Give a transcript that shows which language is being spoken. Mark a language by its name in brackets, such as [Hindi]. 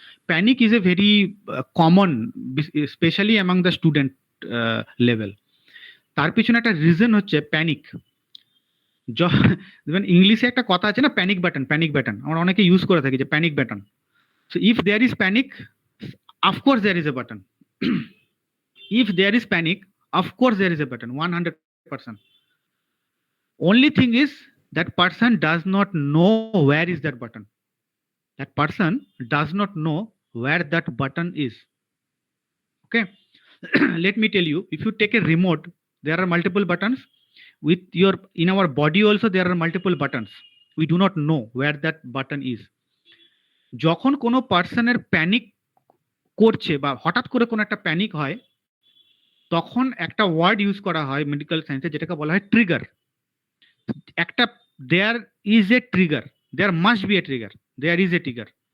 [English] Panic is a very common, specially among the student level. [Bangla] তার পিছনে একটা reason হচ্ছে প্যানিক। যেমন ইংলিশে একটা কথা আছে না, প্যানিক বাটন, আমরা অনেকে ইউজ করে থাকি যে panic button. [English] So if there is panic, of course there is a button. If there is panic, of course there is a button, 100%. Only thing is that person does not know where is that button. That person does not know where that button is. Okay. Let me tell you, if you take a remote, there are multiple buttons. In our body also there are multiple buttons. We do not know where that button is. [Bangla] যখন কোনো পার্সনের panic করছে বা হঠাৎ করে কোনো একটা panic হয়, তখন একটা ওয়ার্ড ইউজ করা হয় মেডিকেল সায়েন্সে, যেটাকে বলা হয় ট্রিগার। [English] একটা there is a trigger, there must be a trigger, there is a trigger.